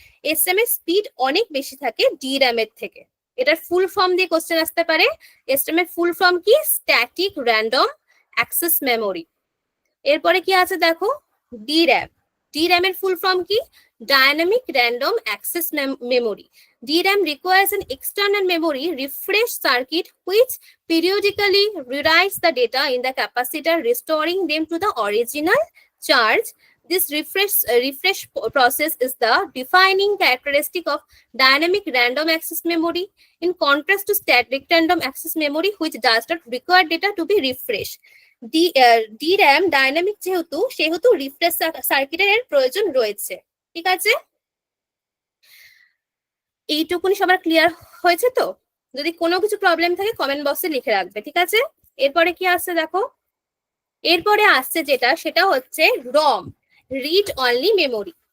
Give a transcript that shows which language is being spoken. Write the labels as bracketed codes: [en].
[bn] SRAM এর speed অনেক বেশি থাকে DRAM এর থেকে। এটার ফুল ফর্ম দিয়ে কোশ্চেন আসতে পারে। SRAM এর ফুল ফর্ম কি? Static random access memory. এরপরে কি আছে দেখো, DRAM। DRAM এর ফুল ফর্ম কি? [en] Dynamic random access memory. DRAM requires an external memory refresh circuit which periodically rewrites the data in the capacitor, restoring them to the original charge. This refresh process is the defining characteristic of dynamic random access memory, in contrast to static random access memory, which does not require data to be refreshed. [bn] DRAM dynamic সেহেতু refresh সার্কিটের প্রয়োজন রয়েছে, ঠিক আছে? এইটুকুনি সবার clear হয়েছে তো? যদি কোনো কিছু প্রবলেম থাকে কমেন্ট বক্সে লিখে রাখবে, ঠিক আছে? এরপরে কি আসছে দেখো, এরপরে আসছে যেটা, সেটা হচ্ছে রম, রিড অনলি মেমোরি।